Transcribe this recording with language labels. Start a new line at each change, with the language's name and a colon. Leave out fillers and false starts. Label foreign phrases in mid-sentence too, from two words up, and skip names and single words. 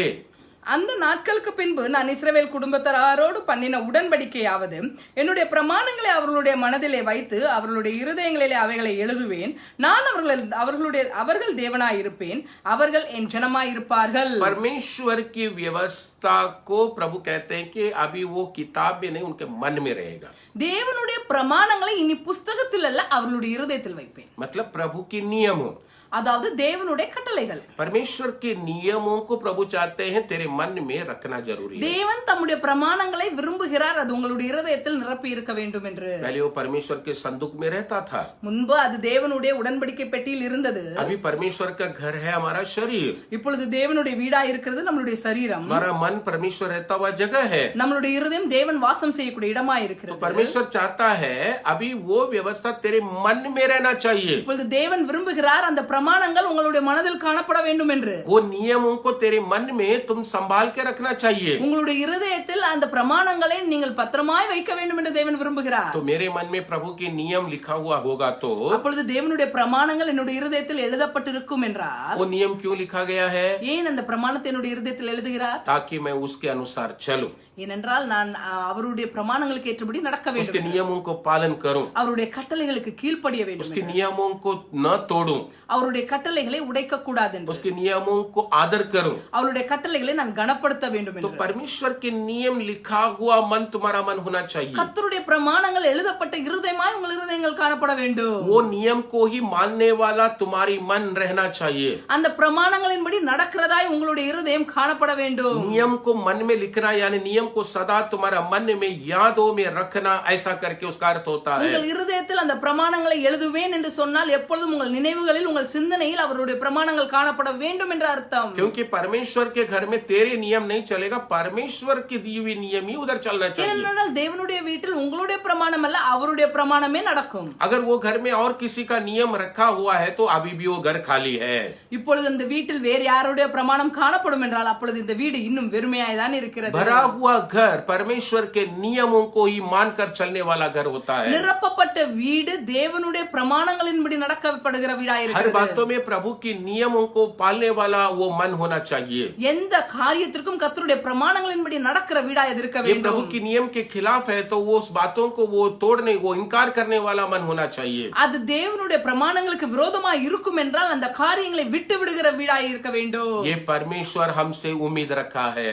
Tamil: அந்த நாட்களுக்கு பின்பு நான் இஸ்ரவேல் குடும்பத்தாரோடு பண்ணின உடன்படிக்கையாவது என்னுடைய பிரமாணங்களை அவர்களுடைய மனதிலே வைத்து அவர்களுடைய இருதயங்களிலே அவைகளை எழுதுவேன். நான் அவர்கள் தேவனாயிருப்பேன், அவர்கள் என் ஜனமாயிருப்பார்கள்.
Hindi: परमेश्वर की व्यवस्था को प्रभु कहते हैं कि अभी वो किताब में नहीं उनके मन में रहेगा.
Tamil: தேவனுடைய பிரமாணங்களை இனி புஸ்தகத்தில் அல்ல அவர்களுடைய இருதயத்தில் வைப்பேன்.
Hindi: मतलब प्रभु की नियमों,
Tamil: அதாவது தேவனுடைய கட்டளைகள்.
Hindi: परमेश्वर के नियमों को प्रभु चाहते हैं तेरे मन में रखना जरूरी है.
Tamil: தேவன் தம்முடைய பிரமாணங்களை விரும்புகிறார், அது உங்களுடைய இருதயத்தில் நிரப்பி இருக்க வேண்டும் என்று.
Hindi: पहले वो परमेश्वर के संदूक में रहता था,
Tamil: முன்பு அது தேவனுடைய உடன்படிக்கை பெட்டியில் இருந்தது.
Hindi: अभी परमेश्वर का घर है हमारा शरीर.
Tamil: இப்பொழுது தேவனுடைய வீடா இருக்கிறது நம்மளுடைய சரீரம்.
Hindi: हमारा मन परमेश्वर रहता हुआ जगह है.
Tamil: நம்மளுடைய இருதயம் தேவன் வாசம் செய்யக்கூடிய இடமா
Hindi: तो
Tamil: இருக்கிறது.
Hindi: परमेश्वर चाहता है अभी वो व्यवस्था तेरे मन में रहना चाहिए.
Tamil: இப்பொழுது தேவன் விரும்புகிறார் அந்த பிரமாணங்கள் உங்களுடைய மனதில் காணப்பட வேண்டும் என்று.
Hindi: वो नियमों को तेरे मन में तुम संभाल के रखना चाहिए.
Tamil: உங்களுடைய இருதயத்தில் அந்த பிரமாணங்களை நீங்கள் பத்திரமாய் வைக்க வேண்டும் என்று தேவன் விரும்புகிறார்.
Hindi: तो मेरे मन में प्रभु के नियम लिखा हुआ होगा तो
Tamil: அப்பொழுது தேவனுடைய பிரமாணங்கள் என்னுடைய இருதயத்தில் எழுதப்பட்டிருக்கும் என்றால்
Hindi: वो नियम क्यों लिखा गया है?
Tamil: ஏன் அந்த பிரமாணத்தை என்னுடைய இருதயத்தில் எழுதுகிறார்?
Hindi: ताकि मैं उसके अनुसार चलूं,
Tamil: ஏனென்றால் நான் அவருடைய பிரமாணங்களுக்கு ஏற்றபடி நடக்க
Hindi: उसके
Tamil: வேண்டும்,
Hindi: नियमों को पालन करूं,
Tamil: அவருடைய கட்டளைகளுக்கு கீழ்ப்படிய வேண்டும்,
Hindi: उसके नियमों को न तोड़ूं,
Tamil: அவருடைய கட்டளைகளை உடைக்க கூடாது என்று,
Hindi: उसके नियमों को आदर करूं.
Tamil: அவருடைய கட்டளைகளை நான் கனப்படுத்த வேண்டும்
Hindi: तो
Tamil: என்று.
Hindi: परमेश्वर के नियम लिखा हुआ मन तुम्हारा मन होना चाहिए.
Tamil: கர்த்தருடைய பிரமாணங்கள் எழுதப்பட்ட இருதயமாய் உங்கள் இருதயங்கள் காணப்பட வேண்டும்.
Hindi: वो नियम को ही मानने वाला तुम्हारी मन रहना चाहिए.
Tamil: அந்த பிரமாணங்களின்படி நடக்கிறதாய் உங்களுடைய இருதயம் காணப்பட வேண்டும்.
Hindi: नियम को मन में लिखना यानी नियम को सदा तुम्हारा मन में यादों में रखना, ऐसा करके उसका अर्थ होता है.
Tamil: உங்கள் இருதயத்தில் அந்த பிரமாணங்களை எழுதுவேன் என்று சொன்னால் எப்பொழுதும் உங்கள் நினைவுகளில் உங்கள் சிந்தனையில் அவருடைய பிரமாணங்கள் காணப்பட வேண்டும் என்ற அர்த்தம்.
Hindi: क्योंकि परमेश्वर के घर में तेरे नियम नहीं चलेगा, परमेश्वर की दी हुई नियम ही उधर चलना चाहिए.
Tamil: ஏனென்றால் தேவனுடைய வீட்டில் உங்களுடைய பிரமாணம் அல்ல அவருடைய பிரமாணமே நடக்கும்.
Hindi: अगर वो घर में और किसी का नियम रखा हुआ है तो अभी भी वो घर खाली है.
Tamil: இப்பொழுது இந்த வீட்டில் வேறு யாருடைய பிரமாணம் காணப்படும் என்றால் அப்பொழுது இந்த வீடு இன்னும் வெறுமையாய் தான் இருக்கிறது.
Hindi: भरा हुआ घर परमेश्वर के नियमों को ही मानकर चलने वाला घर होता है.
Tamil: நிரப்பப்பட்ட வீடு தேவனுடைய பிரமாணங்களின்படி நடக்கப்படுகிற வீடாய்
Hindi: हर
Tamil: இருக்கிறது.
Hindi: बातों में प्रभु की नियमों को पालने वाला वो मन होना चाहिए.
Tamil: எந்த காரியத்திற்கும் கர்த்தருடைய பிரமாணங்களின்படி நடக்கிற வீடாய் அது இருக்க
Hindi: ये
Tamil: வேண்டும்.
Hindi: प्रभु की नियम के खिलाफ है तो वो उस बातों को वो तोड़ने, वो इनकार करने वाला मन होना चाहिए.
Tamil: அது தேவனுடைய பிரமாணங்களுக்கு விரோதமாய் இருக்கும் என்றால் அந்த காரியங்களை விட்டு விடுகிற வீடாய் இருக்க வேண்டும்.
Hindi: ये परमेश्वर हमसे उम्मीद रखा है.